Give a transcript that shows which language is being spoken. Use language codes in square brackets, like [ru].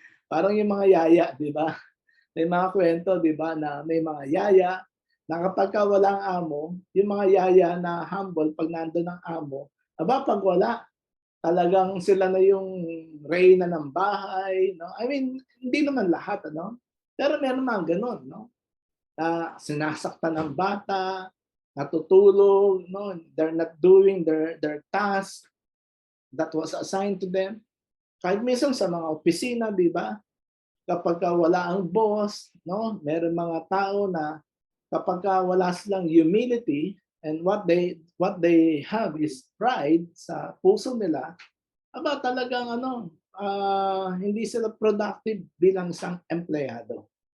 [tl] Parang yung mga yaya, di ba? May mga kwento, di ba, na may mga yaya na kapag walang amo, yung mga yaya na humble, pag nandun ang amo, pag wala, talagang sila na yung reyna ng bahay. No? [en] I mean, [tl] hindi naman lahat, ano? Pero meron mga ganun, no? Na sinasaktan ng bata, natutulog, no? [en] They're not doing their task that was assigned to them. [tl] Kahit minsan sa mga opisina, di ba? Kapag wala ang boss, no? Meron mga tao na kapag wala silang humility [en] and what they have is pride [tl] sa puso nila, talagang hindi sila productive bilang isang empleyado.